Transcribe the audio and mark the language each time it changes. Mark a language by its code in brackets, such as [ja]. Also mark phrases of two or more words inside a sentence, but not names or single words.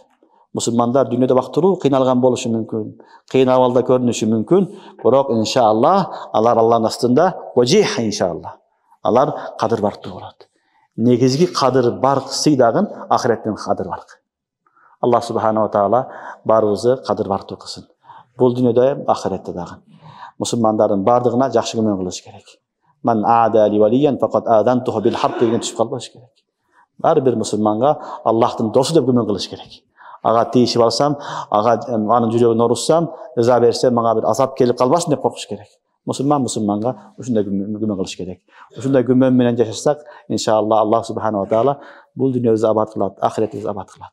[ky] Мусулмандар дүйнөдө бактыруу кыйналган болушу мүмкүн, кыйын абалда көрүнүшү мүмкүн, бирок иншаллах алар Аллахтын астында важих иншаллах. Алар кадыр барктуу болот. Негизги кадыр барк сыйдагын ахиреттен кадыр барк. Аллах [ar] سبحانه وتعالى [ky] баарыбызды кадыр барктуу кылсын. Бул дүйнөдө ахиретте дагы. Мусулмандардын бардыгына жакшы көмөк кылыш керек. [ar] من عادى لي وليا فقد آذنته بالحق [ky] деген түшүп калбаш керек. Ар бир мусулманга Аллахтын досу деп көмөк кылыш керек. Ага тийишип алсам, ага анын жүрөгүн оруссам, ыза берсем, мага бир азап келип калбасын деп коркуш керек. Мусулманга ушундай көмөк кылыш керек. Ушундай көмөк менен жашасак, иншаллах Аллах [ar] سبحانه وتعالى [ky] бул дүйнөбүздү абад кылат, ахиретибизди абад кылат.